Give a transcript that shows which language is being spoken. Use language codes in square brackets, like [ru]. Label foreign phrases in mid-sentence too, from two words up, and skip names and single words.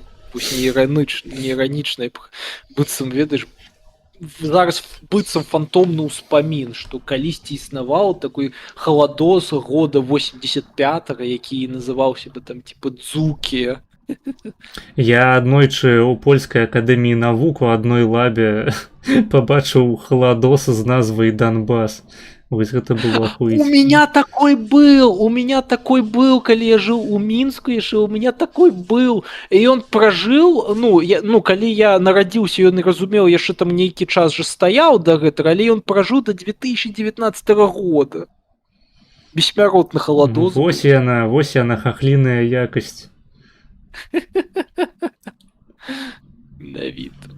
[be] Пусть не іранічнай, быццам, ведаеш, зараз быццам фантомны ўспамін, што калісьці існаваў такой халадос года 85-го, які называўся бы там типа Дзукі. Я аднойчы ў польскай акадэміі навук у адной лабе пабачыў халадос з назвай Донбас. Вось гэта было ахуіць. [ru] У меня такой был, [be] калі я жыў у Мінску яшчэ, [ru] у меня такой был. [be] І ён пражыў, калі я нарадзіўся, ён і разумеў, яшчэ там нейкі час жа стаяў да гэтага, але ён пражыў да 2019 года. Бессмяротны халадос. Вось яна, хахліная якасць. Давид.